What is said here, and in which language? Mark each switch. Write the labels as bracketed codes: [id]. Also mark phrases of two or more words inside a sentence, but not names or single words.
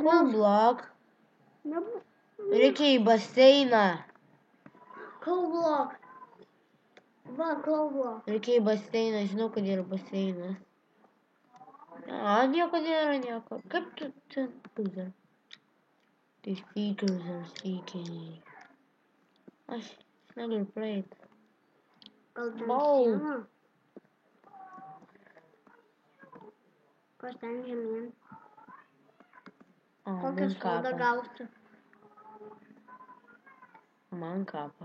[lt] Kaulo blok. Reikia į baseiną. Kaublok. Va, kaublok. Reikia į baseiną. Žinau, kad yra baseinas. Nieko nėra, nieko. Kaip tu čia lūzer? Tai [en] speakers are speaking. [lt] Aš negaliu praeit. Gal ten Bau. siena? Kas ten žemyn? Kokią spaudą gausi? Man kapas.